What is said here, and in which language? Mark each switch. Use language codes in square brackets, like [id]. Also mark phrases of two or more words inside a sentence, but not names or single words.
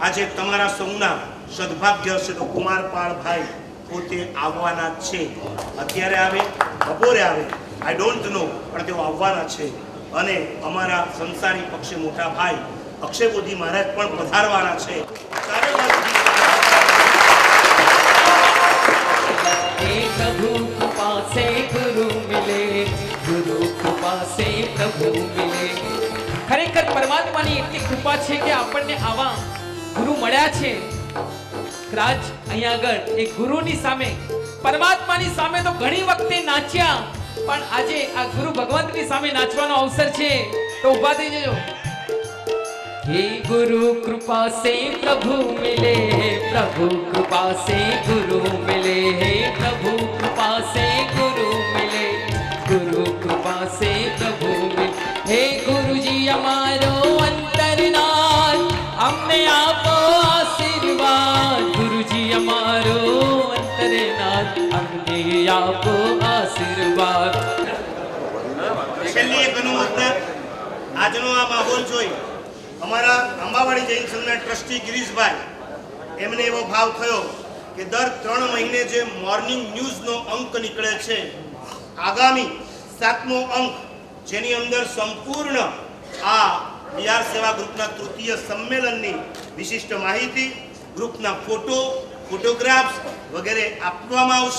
[gu] આજે તમારા સૌના સદભાગ્ય હશે તો કુમારપાળ ભાઈ પોતે આવવાના જ છે. અત્યારે આવે, બપોરે આવે, [en] I don't know, [gu] પણ તેઓ આવવાના છે. અને અમારા સંસારી પક્ષે મોટા ભાઈ અક્ષય બોધિ મહારાજ પણ પધારવાના છે. ચારે બાજુથી [hi] हे प्रभु कृपा से गुरु मिले, गुरु कृपा से प्रभु मिले. [gu] ખરેખર પરમાત્માની એટલી કૃપા છે કે આપણને આવા ગુરુ મળ્યા છે. રાજ અહીંયા આગળ એ ગુરુની સામે, પરમાત્માની સામે તો ઘણી વખતે નાચ્યા, પણ આજે આ ગુરુ ભગવંતની સામે નાચવાનો અવસર છે, તો ઊભા થઈ જજો. [hi] हे गुरु कृपा से प्रभु मिले, प्रभु कृपा से गुरु मिले. हे प्रभु कृपा से गुरु मिले, गुरु कृपा से प्रभु मिले. हे गुरुजी [gu] અમારો અંતરનાથ, અમને આપો આશીર્વાદ. ગુરુજી અમારો અંતરનાથ, અમને આપો આશીર્વાદ. છેલ્લી એક અનુમોદના. આજનો આ માહોલ જોઈ અમારા અંબાવાડી જૈન સંઘના ટ્રસ્ટી ગિરીશભાઈ, એમને એવો ભાવ થયો કે દર 3 મહિને જે મોર્નિંગ ન્યૂઝનો અંક નીકળે છે, આગામી 7મો અંક, જેની અંદર સંપૂર્ણ આ બિહાર સેવા ગ્રુપના તૃતીય સંમેલનની વિશિષ્ટ માહિતી, ગ્રુપના ફોટોગ્રાફ્સ વગેરે આપવામાં આવશે.